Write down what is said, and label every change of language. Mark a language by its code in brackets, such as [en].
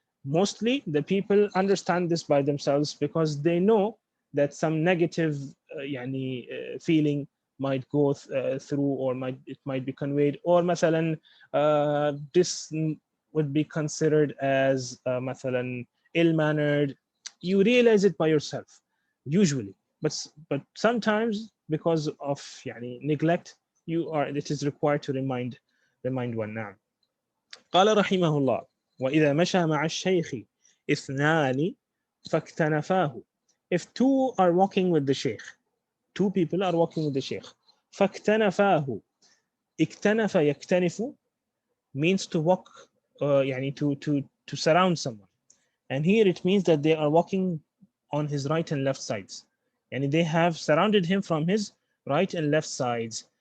[en] Mostly the people understand this by themselves because they know that some negative feeling might go through, or it might be conveyed, or مثلا this would be considered as مثلا ill-mannered. You realize it by yourself usually, but sometimes because of neglect, it is required to remind one. [ar] now قال رحمه الله وإذا مشى مع الشيخ اثنان فاكتنفاه. [en] If two are walking with the sheikh, two people are walking with the sheikh, فاكتنفاه. اكتنف يكتنف means to walk, to surround someone, and here it means that they are walking on his right and left sides, and they have surrounded him from his right and left sides.